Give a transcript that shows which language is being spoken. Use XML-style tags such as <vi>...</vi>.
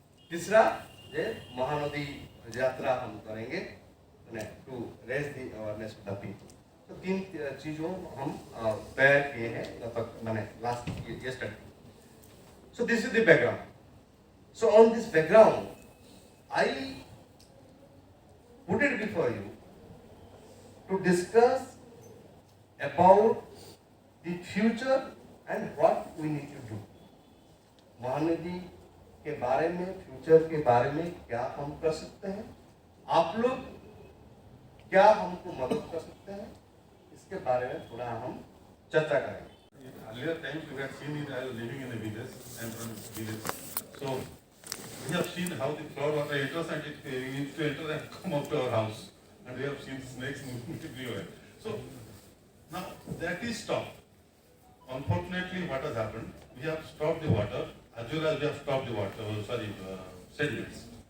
<hi>तीसरा जे महानदी यात्रा हम करेंगे</hi> <en>to raise the awareness of the people.</en> <hi>तो 3 चीजों हम तैयार किए हैं लगभग मैंने</hi> <en>last yesterday. So this is the background. So on this background, I put it before you to discuss about the future and what we need to do.</en> <hi>Mahanadi के बारे में, फ्यूचर के बारे में क्या हम कर सकते हैं, आप लोग क्या हमको मदद कर सकते हैं, इसके बारे में थोड़ा हम चर्चा करेंगे.</hi> <en>Earlier times we had seen it, I was living in a village, I'm from a village. So we have seen how the flood water enters and it used to enter and come up to our house. And we have seen snakes moving everywhere. So now that is stopped. Unfortunately, what has happened, we have stopped the water as well as we have stopped the water, sediments.</en>